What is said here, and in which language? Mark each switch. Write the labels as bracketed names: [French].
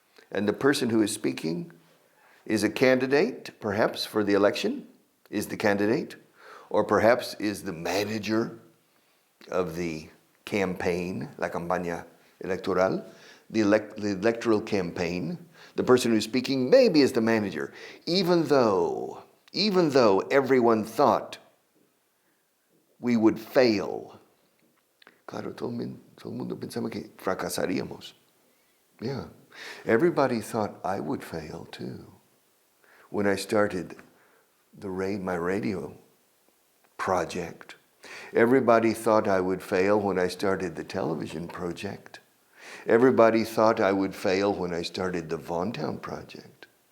[English] And the person who is speaking is a candidate, perhaps, for the election, is the candidate, or perhaps is the manager of the campaign, [Spanish] la campaña electoral, [English] the electoral campaign. The person who's speaking maybe is the manager, even though everyone thought we would fail. [Spanish] Claro, todo el mundo pensaba que fracasaríamos. [English] Yeah, everybody thought I would fail too. When I started my radio project, everybody thought I would fail when I started the television project. Everybody thought I would fail when I started the Vaughan Town project.